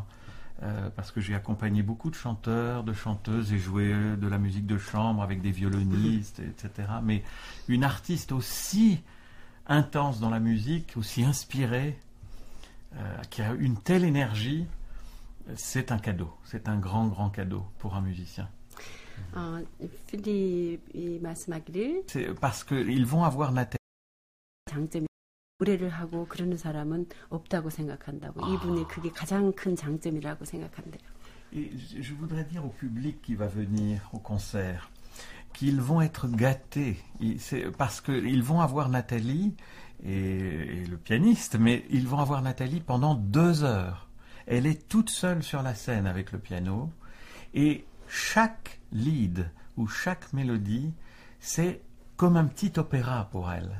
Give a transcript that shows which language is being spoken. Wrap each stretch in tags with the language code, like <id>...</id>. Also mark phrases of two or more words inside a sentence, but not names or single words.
<fr>Parce que j'ai accompagné beaucoup de chanteurs, de chanteuses et joué de la musique de chambre avec des violonistes, etc. Mais une artiste aussi intense dans la musique, aussi inspirée, qui a une telle énergie, c'est un cadeau. C'est un grand, grand cadeau pour un musicien.</fr> <ko>필립이 말씀하기를</ko> <fr>C'est parce qu'ils vont avoir Nathalie.</fr> <ko>장점이 노래를 하고 그러는 사람은 없다고 생각한다고. 이분이 그게 가장 큰 장점이라고 생각한대요.</ko> <fr>Et je voudrais dire au public qui va venir au concert qu'ils vont être gâtés. Parce qu'ils vont avoir Nathalie et le pianiste, mais ils vont avoir Nathalie pendant 2 heures. Elle est toute seule sur la scène avec le piano et chaque lead ou chaque mélodie, c'est comme un petit opéra pour elle.</fr>